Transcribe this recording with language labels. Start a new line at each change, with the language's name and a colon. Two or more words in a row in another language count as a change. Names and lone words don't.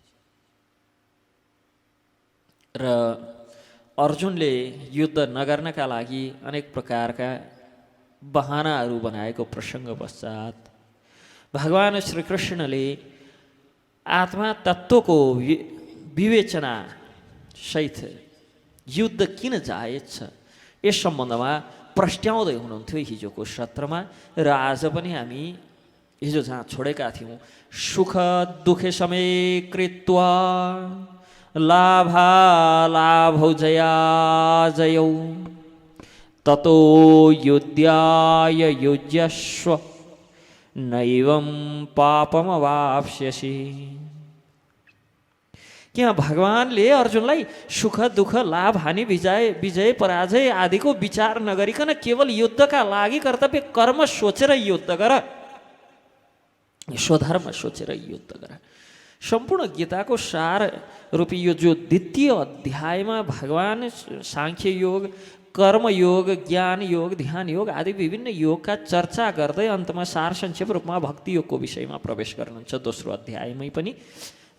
Nepali: र अर्जुनले युद्ध नगर्नका लागि अनेक प्रकारका बहानाहरू बनाएको प्रसङ्ग पश्चात भगवान श्री कृष्णले आत्मा तत्त्वको विवेचना सहित युद्ध किन जायज छ यस सम्बन्धमा प्रस्ट्याउँदै हुनुहुन्थ्यो हिजोको सत्रमा। र आज पनि हामी हिजो जहाँ छोडेका थियौँ,
Sanskrit: सुख दुखे समय कृत्वा लाभालाभौ जया जयौ ततो युद्धाय युज्यस्व नैवं पापमवाप्स्यसि।
Nepali: क्या भगवानले अर्जुनलाई सुख दुःख लाभ हानि विजय पराजय आदिको विचार नगरिकन केवल युद्धका लागि कर्तव्य कर्म सोचेर युद्ध गर, स्वधर्म सोचेर युद्ध गर। सम्पूर्ण गीताको सार रूपी यो जो द्वितीय अध्यायमा भगवान सांख्य योग, कर्म योग, ज्ञान योग, ध्यान योग आदि विभिन्न योगका चर्चा गर्दै अन्तमा सार संक्षेप रूपमा भक्ति योगको विषयमा प्रवेश गर्नुहुन्छ दोस्रो अध्यायमै पनि।